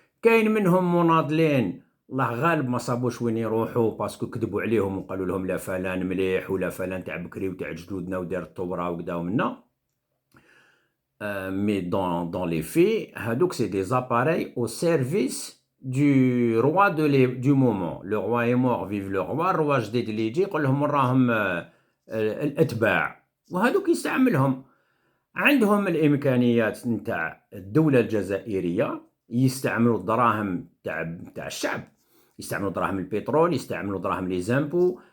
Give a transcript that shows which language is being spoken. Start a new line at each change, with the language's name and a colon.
Arabic: كاين منهم مناضلين الله غالب ما صابوش وين يروحوا باسكو كذبوا عليهم وقالوا لهم لا فلان مليح ولا فلان تاع بكري وتاع جدودنا ودار الثوره وكذا ومنا.
French: Mais dans les faits, Hadouk, c'est des appareils au service du roi du moment. Le roi est mort, vive le roi. Le roi
Arabic: جديد اللي يجي يقول لهم راهم الاتباع، وهذوك يستعملهم. عندهم الامكانيات نتاع الدوله الجزائريه، يستعملوا الدراهم تاع الشعب، يستعملوا دراهم البترول، يستعملوا دراهم لي زامبو.